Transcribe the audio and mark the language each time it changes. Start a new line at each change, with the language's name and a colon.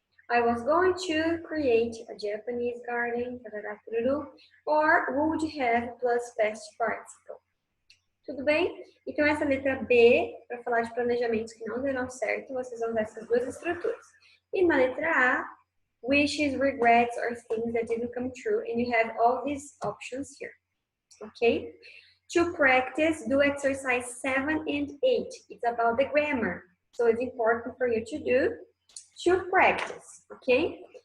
English: I was going to create a Japanese garden, or would have plus past participle.
Portuguese: Tudo bem? Então, essa letra B, para falar de planejamentos que não deram certo, vocês vão usar essas duas estruturas. E na letra A,
English: wishes, regrets, or things that didn't come true, and you have all these options here. Okay? To practice, do exercise 7 and 8. It's about the grammar. So it's important for you to do to practice, okay?